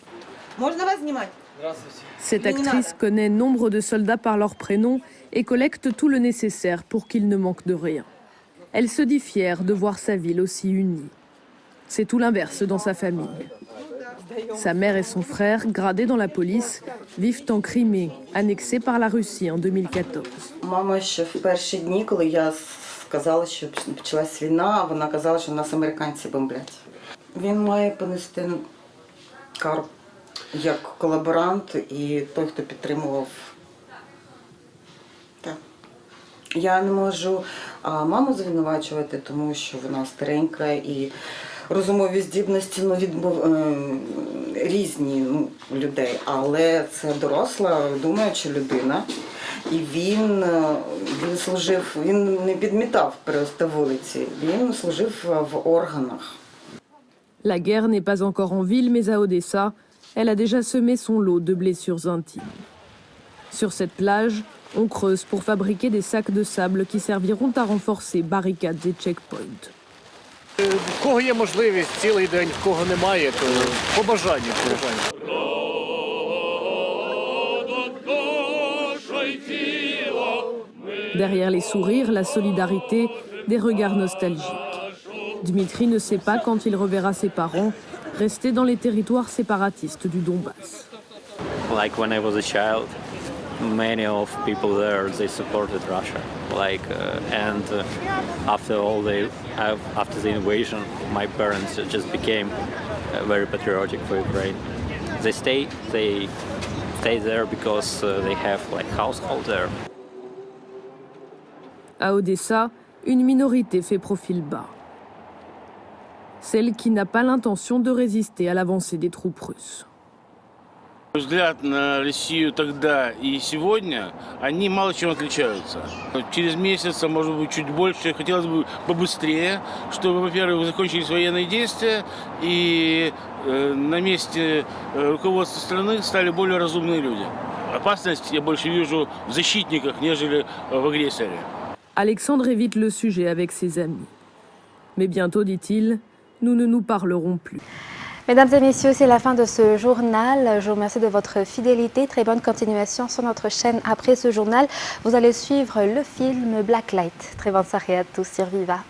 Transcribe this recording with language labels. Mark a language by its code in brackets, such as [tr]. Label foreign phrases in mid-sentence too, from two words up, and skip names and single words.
[fr] Cette actrice connaît nombre de soldats par leur prénom et collecte tout le nécessaire pour qu'ils ne manquent de rien. Elle se dit fière de voir sa ville aussi unie. C'est tout l'inverse dans sa famille. Sa mère et son frère, gradés dans la police, vivent en Crimée, annexée par la Russie en 2014. [uk] Сказали, що почалась війна, вона казала, що нас американці бомблять. Він має понести кару як колаборант і той, хто підтримував. Так. Я не можу маму звинувачувати, тому що вона старенька і розумові здібності різні людей, але це доросла, думаюча людина. І він не підмітав просто вулиці, він служив в органах. [fr] La guerre n'est pas encore en ville, mais à Odessa, elle a déjà semé son lot de blessures intimes. Sur cette plage, on creuse pour fabriquer des sacs de sable qui serviront à renforcer barricades et checkpoints. [uk] В кого є можливість цілий день, в кого немає, то по бажанню. [fr] Derrière les sourires, la solidarité, des regards nostalgiques. Dmitri ne sait pas quand il reverra ses parents, restés dans les territoires séparatistes du Donbass. [en] Like when I was a child, many of people there, they supported Russia. After the invasion, my parents just became very patriotic for Ukraine. They stay there because they have household there. [fr] À Odessa, une minorité fait profil bas. Celle qui n'a pas l'intention de résister à l'avancée des troupes russes. [ru] Взгляд на Россию тогда и сегодня, они мало чем отличаются. Через месяц, может быть, чуть больше, хотелось бы побыстрее, чтобы, во-первых, закончились военные действия и на месте руководства страны стали более разумные люди. Опасность я больше вижу в защитниках, нежели в агрессоре. [fr] Alexandre évite le sujet avec ses amis. Mais bientôt, dit-il, nous ne nous parlerons plus. Mesdames et messieurs, c'est la fin de ce journal. Je vous remercie de votre fidélité. Très bonne continuation sur notre chaîne. Après ce journal, vous allez suivre le film Blacklight. Très bonne soirée à tous sur Viva.